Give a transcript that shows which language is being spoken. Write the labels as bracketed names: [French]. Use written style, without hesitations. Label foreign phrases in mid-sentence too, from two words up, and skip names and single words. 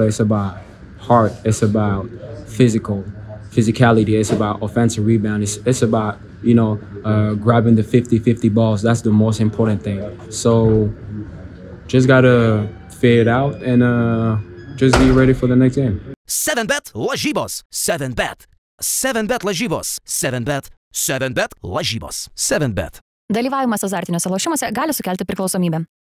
[English] It's about heart. It's about physicality. It's about offensive rebound. It's about, you know, grabbing the 50-50 balls. That's the most important thing. So just got to figure it out and just be ready for the next game. [Lithuanian] 7bet lažybos. 7bet. 7bet lažybos. 7bet. 7bet lažybos. 7bet. Dalyvavimas azartiniuose lošimuose gali sukelti priklausomybę.